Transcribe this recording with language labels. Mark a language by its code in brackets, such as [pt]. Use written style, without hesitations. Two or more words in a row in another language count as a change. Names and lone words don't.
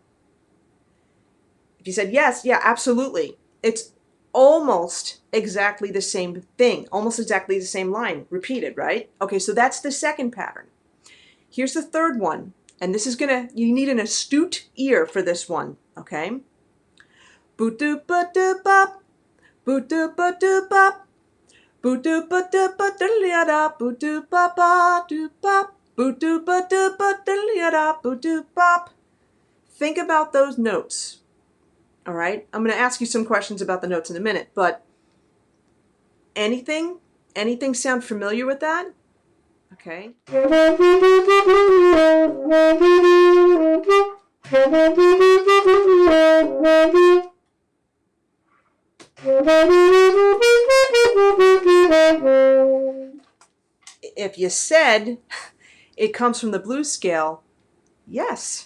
[en] If you said yes, yeah, absolutely. It's almost exactly the same thing, almost exactly the same line, repeated, right? Okay, so that's the second pattern. Here's the third one, and this is you need an astute ear for this one, okay? Boot-doop-ba-doop-bop, boot-doop-ba-doop-bop, boot-doop-ba-doop-ba-diddly-ya-da, boot-doop-ba-ba-doop-bop, boot-doop-ba-doop-ba-diddly-ya-da, boot-doop-bop. Think about those notes. All right, I'm going to ask you some questions about the notes in a minute, but anything sound familiar with that? Okay. If you said it comes from the blues scale, yes.